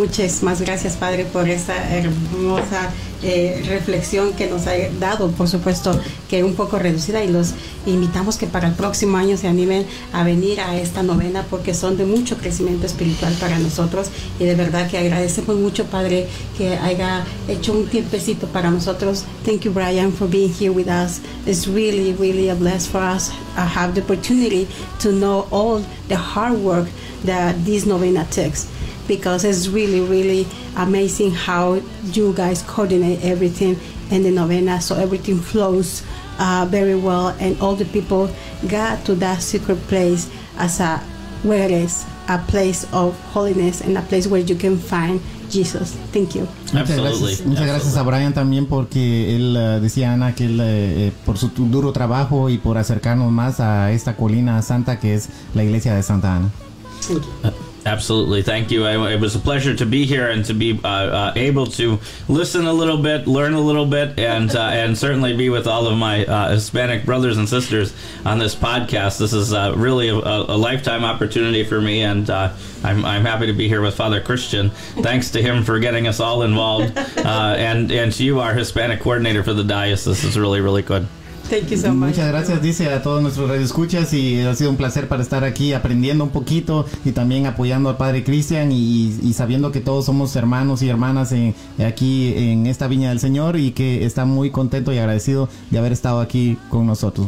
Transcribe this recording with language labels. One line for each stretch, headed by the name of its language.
Spanish: Muchísimas gracias, Padre, por esa hermosa reflexión que nos ha dado, por supuesto que un poco reducida, y los invitamos que para el próximo año se animen a venir a esta novena, porque son de mucho crecimiento espiritual para nosotros, y de verdad que agradecemos mucho, Padre, que haya hecho un tiempecito para nosotros.
English: Thank you, Brian, for being here with us. It's really, really a blessing for us to have the opportunity to know all the hard work that this novena takes. Because it's really, really amazing how you guys coordinate everything in the novena, so everything flows very well, and all the people got to that secret place as a where it is, a place of holiness and a place where you can find Jesus. Thank you. Absolutely.
Spanish: Muchas gracias a Brian también, porque él decía, Ana, que él por su duro trabajo y por acercarnos más a esta colina santa que es la iglesia de Santa Ana.
English: Thank you. Absolutely. Thank you. It was a pleasure to be here and to be able to listen a little bit, learn a little bit, and certainly be with all of my Hispanic brothers and sisters on this podcast. This is really a lifetime opportunity for me, and I'm happy to be here with Father Christian. Thanks to him for getting us all involved, and to you, our Hispanic coordinator for the diocese. This is really, really good. Thank you so much.
Spanish: Muchas gracias, dice, a todos nuestros radioescuchas, y ha sido un placer para estar aquí aprendiendo un poquito y también apoyando al Padre Cristian y sabiendo que todos somos hermanos y hermanas aquí en esta viña del Señor, y que está muy contento y agradecido de haber estado aquí con nosotros.